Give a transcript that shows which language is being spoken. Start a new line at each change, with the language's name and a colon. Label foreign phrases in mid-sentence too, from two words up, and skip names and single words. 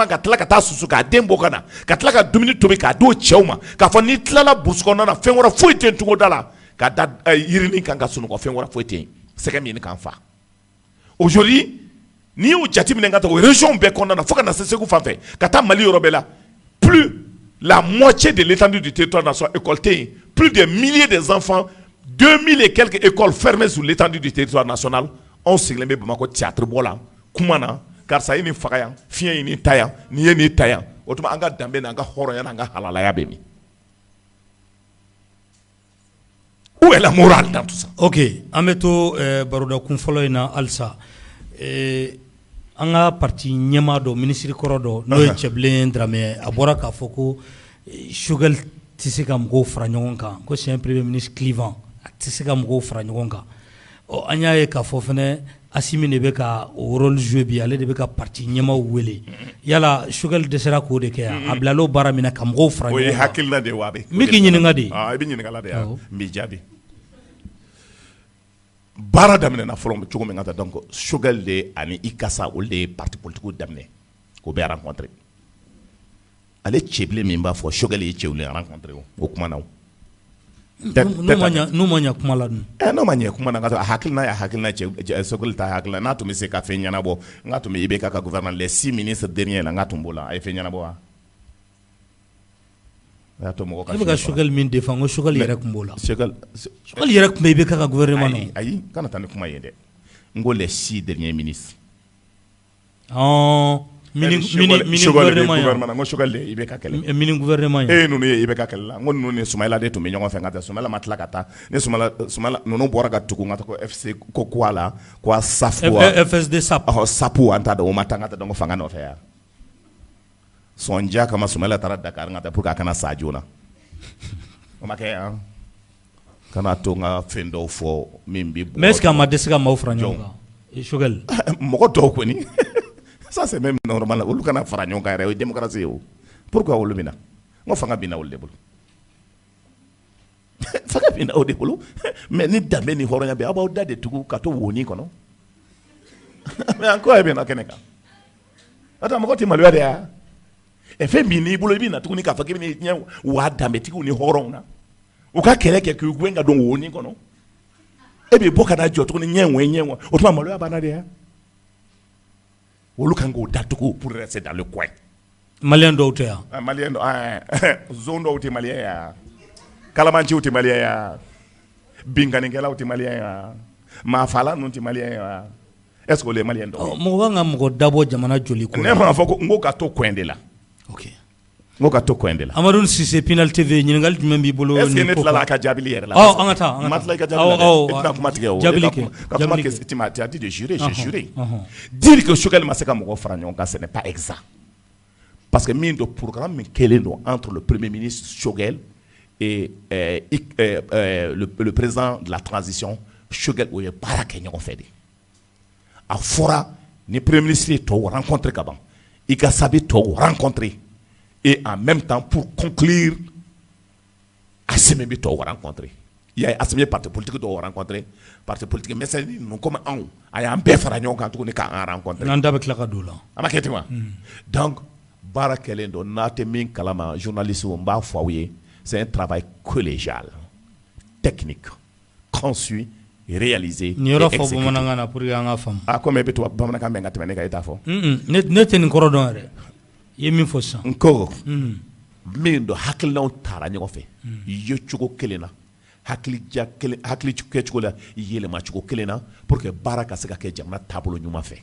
Bambara: ka tila ka taa susu k'a den bɔ ka na ka tila ka dumuni tobi k'a d'o cɛw ma k'a fɔ n'i tilala burusi kɔnɔna na fɛn wɛrɛ foyi tɛ yen cogo da la ka da yirini kan ka sunɔgɔ fɛn wɛrɛ foyi tɛ yen sɛgɛ min k'an fa aujourd'hui n'i y'o jateminɛ ka taa o région bɛɛ kɔnɔna na fo ka na se Segu fan fɛ ka taa Mali yɔrɔ bɛɛ la
French: plus la moitié de l'étendue du territoire national
Bambara: école tɛ yen
French: plus de milliers des enfants 2000 et quelques écoles fermées sur l'étendue du territoire national
Bambara: anw sigilen bɛ Bamako théâtre bɔ la kuma na karisa ye nin faga yan fiɲɛ ye nin ta yan nin ye nin ta yan o tuma an ka danbe n'an ka hɔrɔnya n'an ka halalaya bɛ min
French: où est la morale dans tout ça?
Bambara: Ok, an bɛ to baroda kun fɔlɔ in na halisa an ka parti ɲɛmaa dɔ minisiri kɔrɔ dɔ n'o ye Cɛbilen Daramɛ a bɔra k'a fɔ ko Choguel tɛ se ka mɔgɔw fara ɲɔgɔn kan ko
French: c'est un premier ministre clivant
Bambara: a tɛ se ka mɔgɔw fara ɲɔgɔn kan an y'a ye k'a fɔ fɛnɛ Assimi de bɛ ka o
French: rôle jouer
Bambara: bi ale de bɛ ka parti ɲɛmaaw wele yala Choguel dɛsɛra k'o de kɛ a bilalo baara min na ka mɔgɔw fara ɲɔgɔn kan o ye hakilina de wa n bɛ k'i ɲininka de i bɛ ɲininkala de n b'i jaabi baara daminɛna fɔlɔ cogo min ka taa donc Choguel de ani ICASA olu de ye
French: parti politique
Bambara: daminɛ k'o bɛɛ rencontré ale cɛbilen min b'a fɔ Choguel ye cɛw rencontré o kuma na n'u ma ɲɛ kuma la dun n'o ma ɲɛ kuma na ka hakilina ya hakilina Choguel ta hakilina n'a tun bɛ se ka fɛn ɲɛnabɔ n ka tun bɛ IBK ka gouvernement
French: les 6 ministres derniers
Bambara: la n ka tun b'o la a ye fɛn ɲɛnabɔ wa i bɛ ka Choguel min défend ko Choguel yɛrɛ tun b'o la Choguel yɛrɛ tun bɛ IBK ka gouvernement na ayi kana taa ni kuma ye dɛ n ko
French: les 6 derniers ministres mini gouvernement
Bambara: ngo Choguel de IBK kɛlɛ
French: mini gouvernement
Bambara: ninnu ye IBK kɛlɛ la ngo ninnu ni Soumaïla de tun bɛ ɲɔgɔn fɛ ka taa Soumaïla ma tila ka taa ni Soumaïla ninnu bɔra ka tugu n ka taa ko FC ko quoi la quoi SAF FSD SAP SAPu an t'a dɔn o ma taa n ka taa dɔn ko fanga nɔfɛ ya sɔnja kama Soumaïla taara Dakar n ka taa
French: pour que
Bambara: a kana sa joona o ma kɛ yan kana to n ka fɛn dɔw fɔ min bɛ
French: mais est-ce que
Bambara: a ma dɛsɛ ka maaw fara ɲɔgɔn kan Choguel mɔgɔ dɔw kɔni
French: ça c'est même normal
Bambara: olu kana fara ɲɔgɔn kan yɛrɛ o ye démocratie ye o pourquoi olu bɛ na n ko fanga bɛ na olu de bolo fanga bɛ na o de bolo mais ni danbe ni hɔrɔnya bɛ aw b'aw da de tugu ka to woni kɔnɔ
French: mais encore
Bambara: bɛ na kɛnɛ kan n'o tɛ mɔgɔ tɛ maloya de ya fɛn min n'i bolo i bɛ na tuguni k'a fɔ k'i bɛ n'i ɲɛ wa danbetigiw ni hɔrɔnw na u ka kɛlɛ kɛ k'u gɛn ka don woni kɔnɔ e bɛ bɔ ka na jɔ tuguni ɲɛ o tuma maloya banna de ya olu kan k'o datugu
French: pour rester dans le coin.
Bambara: Malien dɔw tɛ yan. Malien dɔw zone dɔw tɛ malien ya kalamanciw tɛ malien ya binkanikɛlaw tɛ malien ya maafala ninnu tɛ malien ya
French: est-ce que
Bambara: olu ye malien dɔw ye. mɔgɔ kan ka mɔgɔ dabɔ jamana joli ko la. ne m'a fɔ ko n ko ka to coin de la. ok n ko ka to coin de la. Amadou Cissé Pinal TV ɲininkali jumɛn b'i bolo. est-ce que ne tilala a ka jaabili yɛrɛ la. an ka taa ma tila i ka jaabili la dɛ. e tɛna kuma tigɛ o. jaabili kɛ ka kuma kɛ
French: tu m'as dit de jurer j'ai juré. dire que Choguel
Bambara: ma se ka mɔgɔ fara ɲɔgɔn kan
French: ce n'est pas exact. parce que
Bambara: min do
French: programme
Bambara: min kɛlen don
French: entre le premier ministre Choguel et le président de la transition Choguel
Bambara: o ye baara kɛ ɲɔgɔn fɛ de. a fɔra ni
French: premier ministre
Bambara: ye tɔw rencontré ka ban ICASA bɛ tɔw rencontré.
French: Et en même temps, pour conclure,
Bambara: Assimi bɛ tɔw rencontré.
French: Il y a
Bambara: Assimi
French: parti politique
Bambara: dɔw rencontré,
French: parti politique mais c'est nous comme
Bambara: anw a y'an bɛɛ fara ɲɔgɔn kan tuguni k'an rencontré. n'an da bɛ tila ka don o la. a ma kɛ ten wa. donc baara kɛlen don n'a tɛ min kalama journaliste n b'a fɔ aw ye
French: c'est un travail collégial, technique, conçu, réalisé.
Bambara: Ni yɔrɔ fɔ bamanankan na
French: pour que
Bambara: an ka faamu. comme e bɛ to bamanankan mɛn ka tɛmɛ ne kan e t'a fɔ. ne tɛ nin kɔrɔ dɔn yɛrɛ. I ye min fɔ sisan. n ko min don hakilinaw taara ɲɔgɔn fɛ ye cogo kelen na hakili kɛ cogo la yɛlɛma cogo kelen na
French: pour que
Bambara: baara ka se ka kɛ jamana taabolo ɲuman fɛ.